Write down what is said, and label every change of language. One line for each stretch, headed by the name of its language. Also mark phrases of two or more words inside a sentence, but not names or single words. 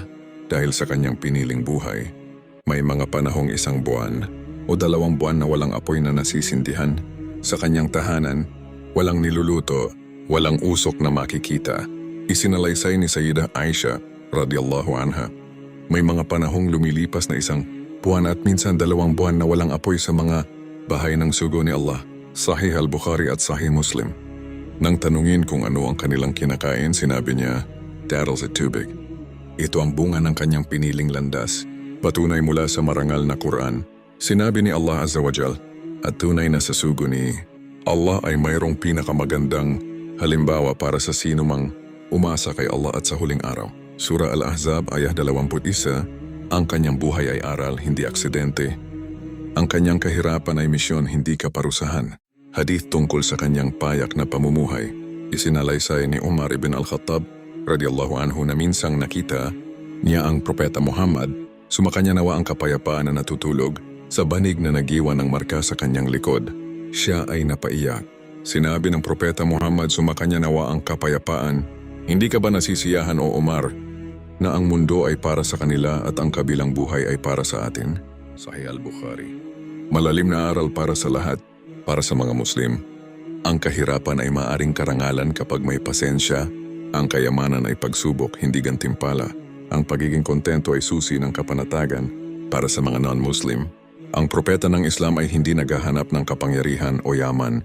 Filipino: Dahil sa kanyang piniling buhay, may mga panahong 1 buwan o 2 buwan na walang apoy na nasisindihan. Sa kanyang tahanan, walang niluluto, walang usok na makikita. Isinalaysay ni Sayyidah Aisha,
Arabic: رضي الله عنها.
Filipino: May mga panahong lumilipas na 1 buwan at minsan 2 buwan na walang apoy sa mga bahay ng sugo ni Allah. Sahih al-Bukhari at Sahih Muslim. Nang tanungin kung ano ang kanilang kinakain, sinabi niya, daddles at tubig. Ito ang bunga ng kanyang piniling landas. Patunay mula sa marangal na Quran. Sinabi ni Allah
Arabic: عز وجل,
Filipino: at tunay na sa sugo ni Allah ay mayroong pinakamagandang halimbawa para sa sinumang umasa kay Allah at sa huling araw. Surah Al-Ahzab, ayah 21, ang kanyang buhay ay aral, hindi aksidente. Ang kanyang kahirapan ay misyon, hindi kaparusahan. Hadith tungkol sa kanyang payak na pamumuhay. Isinalaysay ni Umar ibn al-Khattab,
Arabic: رضي الله عنه,
Filipino: na minsang nakita niya ang Propeta Muhammad, sumakanya nawa ang kapayapaan na natutulog sa banig na nagiwan ng marka sa kanyang likod. Siya ay napaiyak. Sinabi ng Propeta Muhammad, sumakanya nawa ang kapayapaan. Hindi ka ba nasisiyahan o Umar na ang mundo ay para sa kanila at ang kabilang buhay ay para sa atin? Sahih al-Bukhari. Malalim na aral para sa lahat, para sa mga Muslim. Ang kahirapan ay maaring karangalan kapag may pasensya. Ang kayamanan ay pagsubok, hindi gantimpala. Ang pagiging kontento ay susi ng kapanatagan. Para sa mga non-Muslim, ang propeta ng Islam ay hindi naghahanap ng kapangyarihan o yaman.